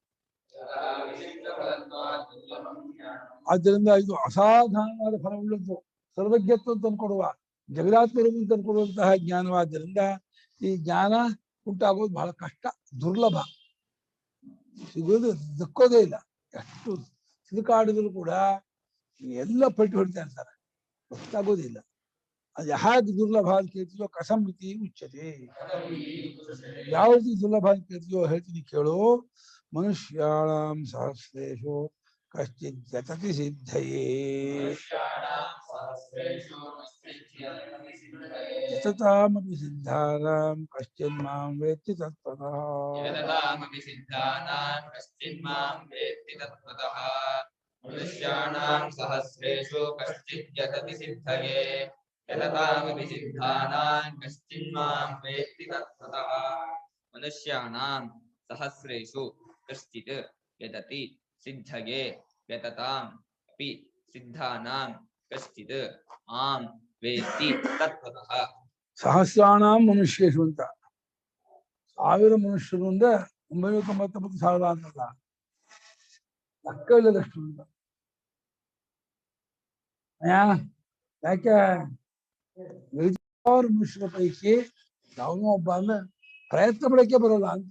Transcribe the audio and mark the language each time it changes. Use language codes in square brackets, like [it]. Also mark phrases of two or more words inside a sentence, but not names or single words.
[kn] ಆದ್ದರಿಂದ ಇದು ಅಸಾಧಾರಣವಾದ ಫಲವುಳ್ಳದ್ದು, ಸರ್ವಜ್ಞತ್ವ ತಂದುಕೊಡುವ, ಜಗದಾತ್ಮರೂಪ ತಂದುಕೊಡುವಂತಹ ಜ್ಞಾನವಾದ್ದರಿಂದ ಈ ಜ್ಞಾನ ಉಂಟಾಗೋದು ಬಹಳ ಕಷ್ಟ, ದುರ್ಲಭ, ಸಿಗೋದು ದಕ್ಕೋದೇ ಇಲ್ಲ. ಎಷ್ಟು ಸಿಲುಕಾಡಿದ್ರು ಕೂಡ ಎಲ್ಲ ಪಟ್ಟಿ ಹೊಡಿತಾ ಇರ್ತಾರೆ, ಗೊತ್ತಾಗೋದಿಲ್ಲ. ಅದು ಯಾಕೆ ದುರ್ಲಭ ಅಂತ ಕೇಳ್ತೀಯೋ [sa] ಕಸಂತಿ ಉಚ್ಯತೆ. [kn] ಯಾವ ರೀತಿ ದುರ್ಲಭ ಅಂತ ಕೇಳ್ತೀಯೋ ಹೇಳ್ತೀನಿ ಕೇಳು. [sa] ಮನುಷ್ಯಾಣಾಂ ಸಹಸ್ರೇಷು ಕಶ್ಚಿತ್ ಯತತಿ ಸಿದ್ಧಯೇ ಯತತಾಮಪಿ ಸಿದ್ಧಾನಾಂ ಕಶ್ಚಿನ್ ಮಾಂ ವೇತ್ತಿ ತತ್ವತಃ. ಮನುಷ್ಯಾಣಾಂ ಸಹಸ್ರೇಷು ಕಶ್ಚಿತ್ ಯತತಿ ಸಿದ್ಧಯೇ ಯತತಾಮಪಿ ಸಿದ್ಧಾನಾಂ ಕಶ್ಚಿನ್ ಮಾಂ ವೇತ್ತಿ ತತ್ವತಃ. ಮನುಷ್ಯಾಣಾಂ ಸಹಸ್ರೇಷು ಕಶ್ಚಿತ್ ಯತತಿ ಸಿದ್ಧಯೇ ಯತತಾಂ ಅಪಿ ಸಿದ್ಧಾನಾಂ ಕಶ್ಚಿತ್ ಮಾಂ ವೇತ್ತಿ ತತ್ವತಃ. ಸಹಸ್ರಾಣಾಂ ಮನುಷ್ಯೇಶು [kn] ಅಂತ 1000 ಮನುಷ್ಯರು ಅಂದ್ರೆ 999,000 ಅಂತಲ್ಲ, ಲೆಕ್ಕ ಇಲ್ಲದಷ್ಟು ಅಂತ. ಯಾಕೆ 1000 ಮನುಷ್ಯರ ಪೈಕಿ ಯಾವನೋ ಒಬ್ಬ ಅಂದ್ರೆ ಪ್ರಯತ್ನ ಪಡಕ್ಕೆ ಬರೋಲ್ಲ ಅಂತ.